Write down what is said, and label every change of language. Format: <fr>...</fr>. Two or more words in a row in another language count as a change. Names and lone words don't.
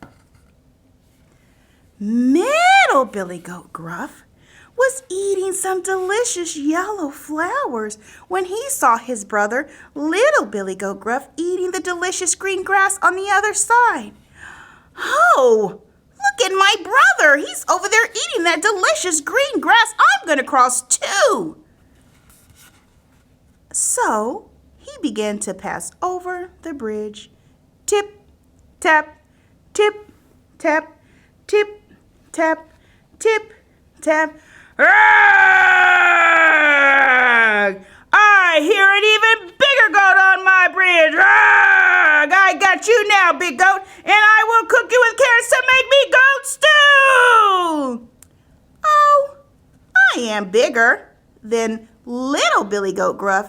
<en>Middle Billy Goat Gruff was eating some delicious yellow flowers when he saw his brother, Little Billy Goat Gruff, eating the delicious green grass on the other side. Oh, look at my brother. He's over there eating that delicious green grass. I'm going to cross too. So he began to pass over the bridge. Tip, tap, tip, tap, tip, tap, tip, tap. Ugh! I hear an even bigger goat on my bridge. Ugh! I got you now, big goat, and I will cook you with carrots to make me goat stew. Oh, I am bigger than Little Billy Goat Gruff.</en>